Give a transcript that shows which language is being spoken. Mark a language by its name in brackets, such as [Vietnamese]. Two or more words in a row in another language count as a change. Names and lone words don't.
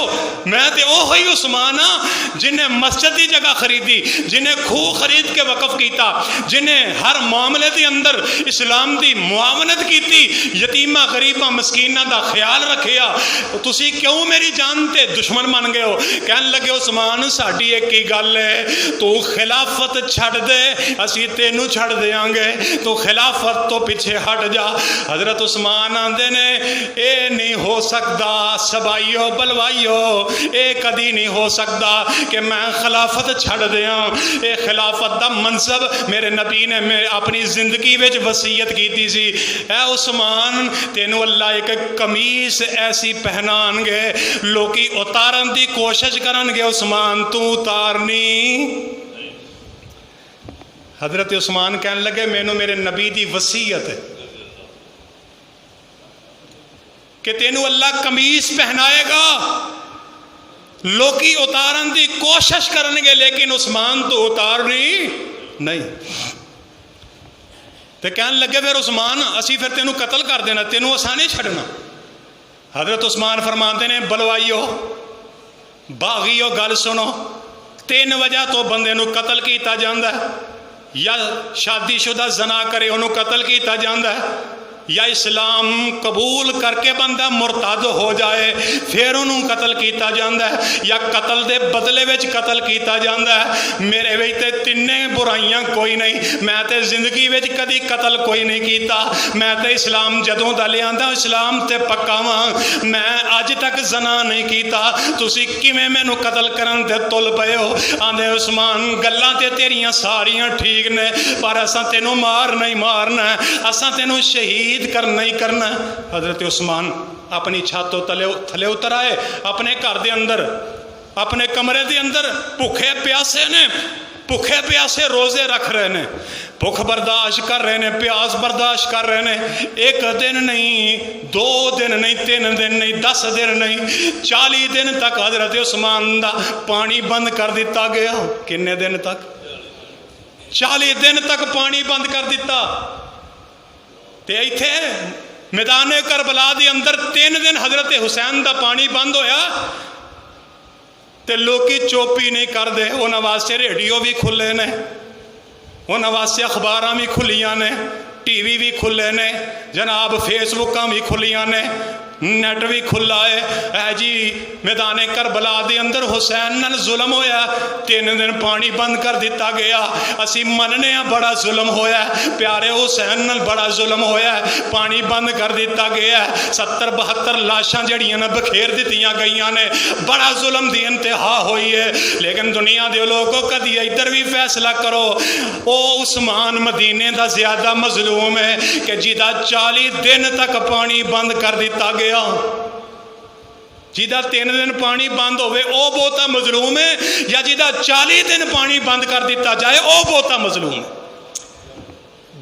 [Punjabi] میں تے اوہی عثمان ہاں جنہیں مسجد دی جگہ خریدی، جنہیں خوہ خرید کے وقف کیتا، جنہیں ہر معاملے دی اندر اسلام دی معاونت کیتی، یتیمہ غریبہ مسکینہ دا خیال رکھیا۔ تسی کیوں میری جان تے دشمن بن گئے ہو؟ کہن لگے عثمان ساڈی ایک ہی گل ہے، تو خلافت چھڑ دے اسی تینوں چھڑ دیاں گے، تو خلافت تو پیچھے ہٹ جا۔ حضرت عثمان آندے نے اے نہیں ہو سکتا سبائیو بلوائیو، اے کدی نہیں ہو سکتا کہ میں خلافت چھڑ دیاں۔ اے خلافت دا منصب میرے نبی نے اپنی زندگی وچ وصیت کیتی سی۔ اے عثمان تینوں اللہ ایک قمیص ایسی پہنان گے لوکی اتارن دی کوشش کرن گے، عثمان تو اتارنی۔ حضرت عثمان کہنے لگے مینوں میرے نبی دی وصیت ہے کہ تینوں اللہ قمیص پہنائے گا، لوکی اتارن دی کوشش کرن گے لیکن عثمان تو اتارنی نہیں۔ تو کہنے لگے پھر عثمان اسی پھر تینوں قتل کر دینا، تینوں اساں نہیں چھڑنا۔ حضرت عثمان [Urdu] فرماتے ہیں [Punjabi] بلوائیو باغیو گل سنو، 3 وجہ تو بندے نو قتل کیتا جاندا ہے، یا شادی شدہ زنا کرے انہوں قتل کیتا جاندا ہے، یا اسلام قبول کر کے بندہ مرتد ہو جائے پھر انہوں قتل کیتا جاندہ ہے، یا قتل دے بدلے وچ قتل کیتا جاندہ ہے۔ میرے وچ تے تینے برائیاں کوئی نہیں، میں تے زندگی وچ کدی قتل کوئی نہیں کیتا، میں تے اسلام جدوں دا لے آندا اسلام تے پکا واں، میں اج تک زنا نہیں کیتا، تسی کیویں مینوں قتل کرن تے تل پئے ہو؟ آندے عثمان گلاں تے تیریاں ساریاں ٹھیک نے پر اساں تینوں مار نہیں مارنا، اساں تینوں شہید کرنا ہی کرنا۔ حضرت عثمان اپنی چھاتوں تھلے اتر آئے، اپنے گھر دے اندر اپنے کمرے دے اندر بھوکے پیاسے نے، بھوکے پیاسے روزے رکھ رہے نے، بھوک برداشت کر رہے نے، پیاس برداشت کر رہے نے۔ 1 دن نہیں، 2 دن نہیں، 3 دن نہیں، 10 دن نہیں، 40 دن تک حضرت عثمان دا پانی بند کر دیتا گیا۔ کنے دن تک؟ 40 دن تک پانی بند کر دیتا۔ تے ایتھے میدان کربلا دے اندر 3 دن حضرت حسین دا پانی بند ہویا تے لوکی چوپی نہیں کر دے، انہاں واسطے ریڈیو بھی کھلے نے، انہاں واسطے اخباراں بھی کھلیاں نے، ٹی وی بھی کھلے نے، جناب فیس بکاں بھی کھلیاں نے، نیٹ بھی کھلا ہے۔ اے جی میدان کربلا دے اندر حسین نال ظلم ہویا، 3 دن پانی بند کر دیتا گیا۔ اسی مننے ہیں بڑا ظلم ہویا ہے، پیارے حسین نال بڑا ظلم ہویا ہے، پانی بند کر دیتا گیا ہے۔ 70-72 لاشاں جڑیاں نے بکھیر دیتیاں گئیاں نے، بڑا ظلم دی انتہا ہوئی ہے۔ لیکن دنیا دے لوگوں کدی ادھر بھی فیصلہ کرو، او عثمان مدینے دا زیادہ مظلوم ہے کہ جیدہ 40 دن تک پانی بند کر دیتا گیا، جیدہ 3 دن پانی بند ہوئے او بہتا مظلوم ہے، یا جیدہ 40 دن پانی بند کر دیتا جائے او بہتا مظلوم ہے۔